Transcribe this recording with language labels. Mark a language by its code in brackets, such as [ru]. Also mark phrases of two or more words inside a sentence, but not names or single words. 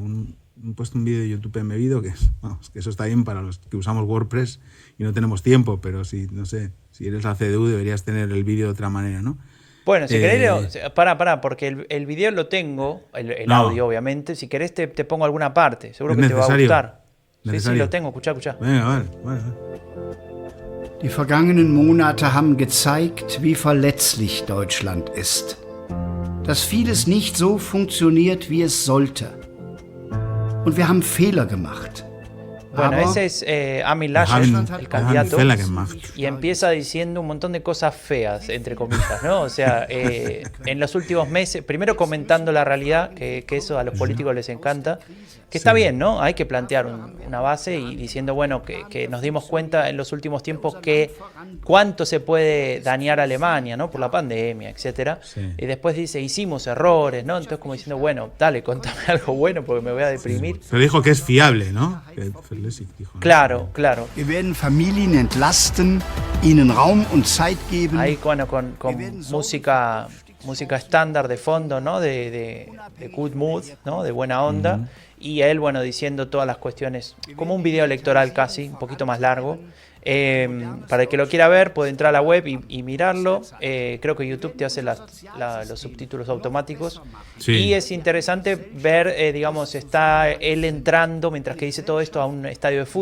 [es] Han puesto un vídeo de YouTube embebido que eso está bien para los que usamos WordPress y no tenemos tiempo, pero si eres la CDU deberías tener el vídeo de otra manera, ¿no? Bueno, si querés, pará, porque el vídeo lo tengo, el audio obviamente, si querés te pongo alguna parte, seguro que te va a gustar. Sí, lo tengo, escuchá. Venga, vale. [de] Die vergangenen Monate haben gezeigt, wie verletzlich Deutschland ist. Dass vieles nicht so funktioniert, wie es sollte. Und wir haben Fehler gemacht. [es] Bueno, [de] Aber [es] ese es Armin Laschet, el candidato, [de] Felgenmacht. [es] y empieza diciendo un montón de cosas feas, entre comillas, ¿no? O sea, en los últimos meses, primero comentando la realidad, que eso a los políticos les encanta, que está bien, ¿no? Hay que plantear una base y diciendo, bueno, que nos dimos cuenta en los últimos tiempos que cuánto se puede dañar a Alemania, ¿no? Por la pandemia, etcétera. Sí. Y después dice, hicimos errores, ¿no? Entonces como diciendo, bueno, dale, contame algo bueno porque me voy a deprimir. Pero dijo que es fiable, ¿no? Que Felesig dijo, ¿no? Claro, claro. [de] wir werden Familien entlasten, ihnen Raum und Zeit geben. [es] Ahí, bueno, con música estándar de fondo, ¿no? De [en] good mood, [es] ¿no? De buena onda. Y él, bueno, diciendo todas las cuestiones, como un video electoral casi, un poquito más largo. Para el que lo quiera ver, puede entrar a la web y mirarlo. Creo que YouTube te hace los subtítulos automáticos. Sí. Y es interesante ver, digamos, está él entrando, mientras que dice todo esto, a un estadio de fútbol.